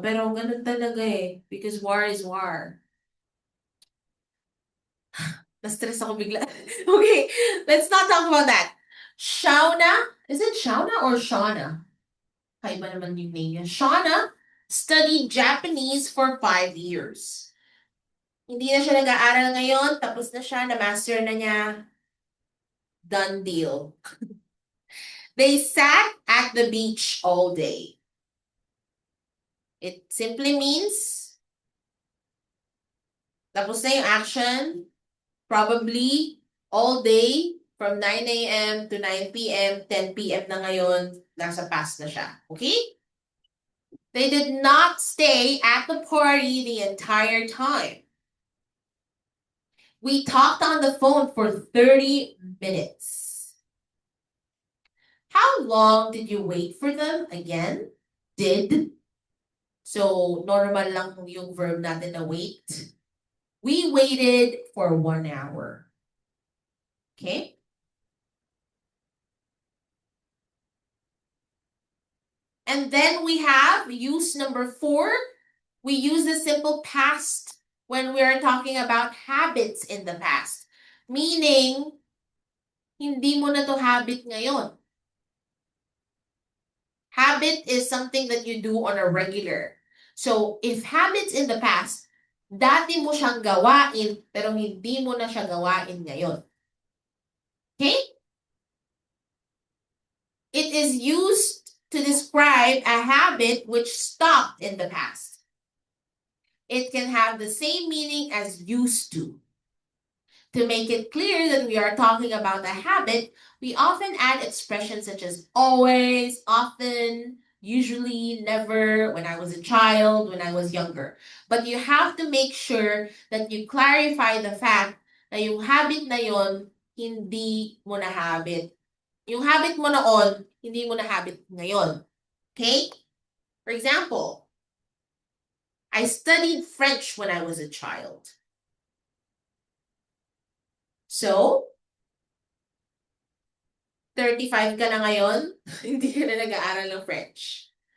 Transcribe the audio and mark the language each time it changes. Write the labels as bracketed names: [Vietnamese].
[Filipino] Pero ganun talaga eh. [English] Because war is war. [Filipino] Na-stress ako bigla. [English] Okay, let's not talk about that. Shauna, is it Shauna or Shauna? [Filipino] Kaiba naman yung name niya. [English] Shauna studied Japanese for 5 years. [Filipino] Hindi na siya nag-aaral ngayon, tapos na siya, na-master na niya. [English] Done deal. They sat at the beach all day. It simply means, [Filipino] tapos na yung action, [English] probably all day, from 9 a.m. to 9 p.m., 10 p.m. [Filipino] na ngayon, nasa past na siya. [English] Okay? They did not stay at the party the entire time. We talked on the phone for 30 minutes. How long did you wait for them? Again, did. So, normal lang yung verb natin na wait. We waited for 1 hour. Okay? And then we have use number 4. We use the simple past when we are talking about habits in the past. Meaning, [Filipino] Hindi mo na to habit ngayon. [English] Habit is something that you do on a regular. So, if habits in the past, [Filipino] dati mo siyang gawain, pero hindi mo na siya gawain ngayon. [English] Okay? It is used to describe a habit which stopped in the past. It can have the same meaning as used to. To make it clear that we are talking about a habit, we often add expressions such as always, often, usually, never, when I was a child, when I was younger. But you have to make sure that you clarify the fact [Filipino] na yung habit na yon, hindi mo na habit. Yung habit mo noon, hindi mo na habit ngayon. Okay? [English] For example, I studied French when I was a child. [Filipino] So, 35 ka na ngayon, hindi ka na nag-aaral ng French.